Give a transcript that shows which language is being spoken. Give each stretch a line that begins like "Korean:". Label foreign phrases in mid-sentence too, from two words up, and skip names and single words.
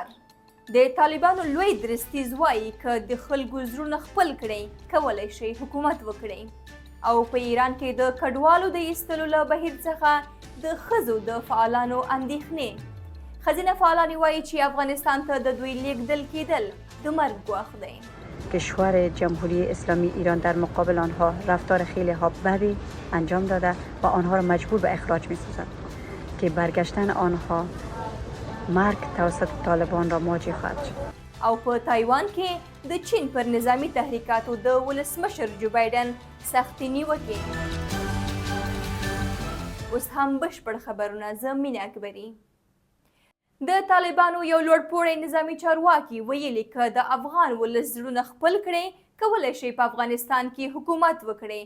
Pashto: د طالبانو لوی درستیز وایي که د خلکو زړونه خپل کړئ کولی شئ حکومت وکړئ. او په ایران کې د کډوالو د ایستلو له بهیر څخه د ښځو د فعالانو اندېښنې. ښځینه فعالانې وایي چې افغانستان ته د دوی لیږدل کېدل د مرګ ګواښ دی.
Persian: کشور جمهوری اسلامی ایران در مقابل آنها رفتار خیلی ها بدی انجام داده و آنها را مجبور به اخراج می سازد که برگشتن آنها مرگ توسط طالبان را مواجه خواهد شد.
Pashto: او په تایوان کې د چین پر نظامی تحریکاتو د ولسمشر جو بایدن سختې نیوکې. اوس هم بشپړ خبرونه. زه مینه اکبري. د طالبانو یو لوړپوړی نظامي چارواکي ویلي که د افغان ولس زړونه خپل کړي کولی شي په افغانستان کې حکومت وکړي.